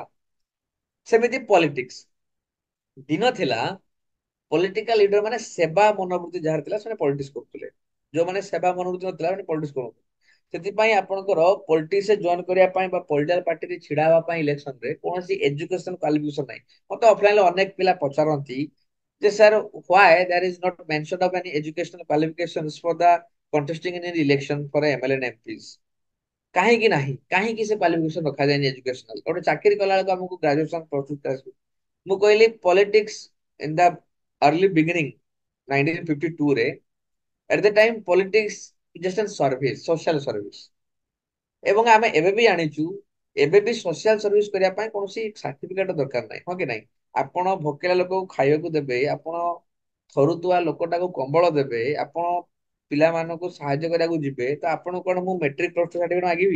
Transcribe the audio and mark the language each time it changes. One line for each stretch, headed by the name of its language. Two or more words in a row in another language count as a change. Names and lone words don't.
Odia: ସେମିତି ପଲିଟିକ୍ସ ଦିନ ଥିଲା,
English: political leader
Odia: ମାନେ ସେବା ମନୋବୃତ୍ତି ଯାହାର ଥିଲା ସେମାନେ ପଲିଟିକ୍ସ କରୁଥିଲେ। ଯୋଉମାନେ ସେବା ମନୋବୃତ୍ତି ନଥିଲା ସେମାନେ ପଲିଟିକ୍ସ କରୁଥିଲେ। ସେଥିପାଇଁ ଆପଣଙ୍କର
English: politics join
Odia: କରିବା ପାଇଁ ବା
English: political party
Odia: ଛିଡା ହେବା ପାଇଁ ଇଲେକ୍ସନରେ କୌଣସି
English: education qualification
Odia: ନାହିଁ। ମତେ ଅଫଲାଇନରେ ଅନେକ ପିଲା ପଚାରନ୍ତି ଯେ ସାର୍
English: why there is not mention of any educational qualifications for the contesting in an election for MLA and MPs।
Odia: କାହିଁକି ନାହିଁ, କାହିଁକି ସେ କ୍ୱାଲିଫିକେସନ ରଖାଯାଏନି ଏଜୁକେସନାଲ? ଗୋଟେ ଚାକିରି କଲା ବେଳକୁ ଆମକୁ ଗ୍ରାଜୁଏସନ ପ୍ରସ୍ତୁତ ଆସିବ। ମୁଁ କହିଲି
English: politics in the early beginning 1952 ରେ, at the time politics is just a service, social service।
Odia: ଏବଂ ଆମେ ଏବେ ବି ଜାଣିଛୁ, ଏବେ ବି
English: social service
Odia: କରିବା ପାଇଁ କୌଣସି ସାର୍ଟିଫିକେଟ ଦରକାର ନାହିଁ, ହଁ କି ନାହିଁ? ଆପଣ ଭୋକିଲା ଲୋକକୁ ଖାଇବାକୁ ଦେବେ, ଆପଣ ଥରୁଥିବା ଲୋକଟାକୁ କମ୍ବଳ ଦେବେ, ଆପଣ ପିଲାମାନଙ୍କୁ ସାହାଯ୍ୟ କରିବାକୁ ଯିବେ, ତ ଆପଣ କଣ ମୁଁ
English: matric plus two certificate
Odia: ମାଗିବି?